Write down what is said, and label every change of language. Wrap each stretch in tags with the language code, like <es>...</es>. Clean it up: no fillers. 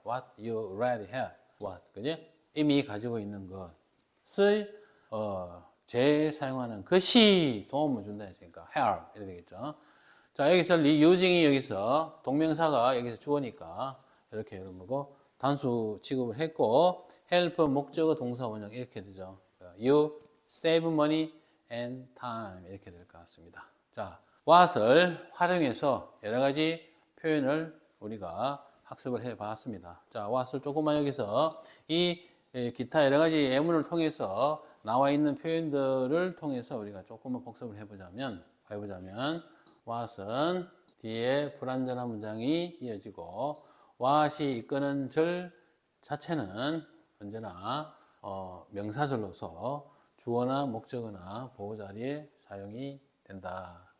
<en>What you already have. What. 그지? 이미 가지고 있는 것을</en> <ko>재사용하는 것이 도움을 준다 했으니까 help 이렇게 되겠죠. 자, 여기서 using이 여기서 동명사가 여기서 주어니까 이렇게 여러분고 단수 취급을 했고 help 목적어 동사 원형 이렇게 되죠.</ko> <en>You save money and time 이렇게 될 것 같습니다.</en> <ko>자, what을 활용해서 여러 가지 표현을 우리가 학습을 해 봤습니다. 자, what을 조금만 여기서 이 기타 여러 가지 예문을 통해서 나와 있는 표현들을 통해서 우리가 조금만 복습을 해보자면 what은 뒤에 불완전한 문장이 이어지고 what이 이끄는 절 자체는 언제나 명사절로서 주어나 목적어나 보호 자리에 사용이 된다.</ko>